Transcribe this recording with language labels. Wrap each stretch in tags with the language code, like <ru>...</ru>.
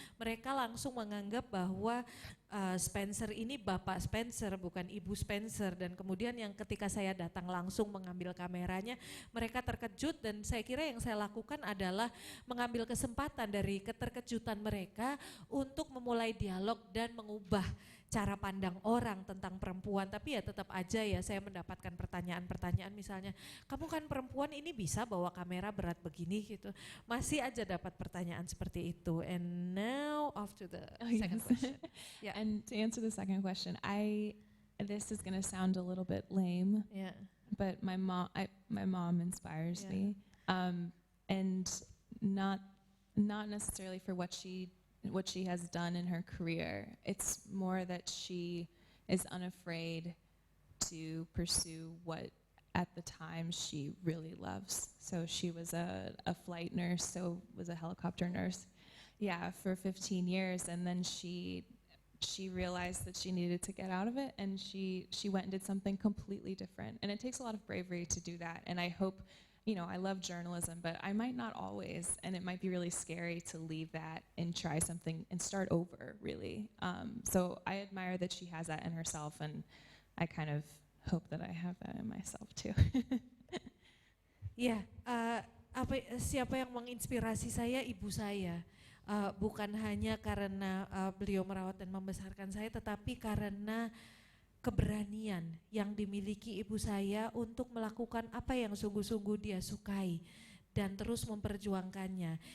<id>Mereka langsung menganggap bahwa Spencer ini Bapak Spencer bukan Ibu Spencer, dan kemudian yang ketika saya datang langsung mengambil kameranya mereka terkejut, dan saya kira yang saya lakukan adalah mengambil kesempatan dari keterkejutan mereka untuk memulai dialog dan mengubah cara pandang orang tentang perempuan. Tapi ya tetap aja ya saya mendapatkan pertanyaan-pertanyaan misalnya, kamu kan perempuan ini bisa bawa kamera berat begini gitu. Masih aja dapat pertanyaan seperti itu.</id> <en>And now off to the second question. Yeah. And to answer the second question, this is gonna sound a little bit lame, yeah, but my mom inspires me, and not necessarily for what she what she has done in her career. It's more that she is unafraid to pursue what at the time she really loves. So she was a flight nurse, so was a helicopter nurse, yeah, for 15 years, and then she realized that she needed to get out of it, and she went and did something completely different. And it takes a lot of bravery to do that, and I hope, I love journalism, but I might not always, and it might be really scary to leave that and try something and start over, really. So I admire that she has that in herself, and I kind of hope that I have that in myself too.</en> <id>Ya, siapa yang menginspirasi saya? Ibu saya. Bukan hanya karena beliau merawat dan membesarkan saya, tetapi karena keberanian yang dimiliki ibu saya untuk melakukan apa yang sungguh-sungguh dia sukai dan terus memperjuangkannya.</id>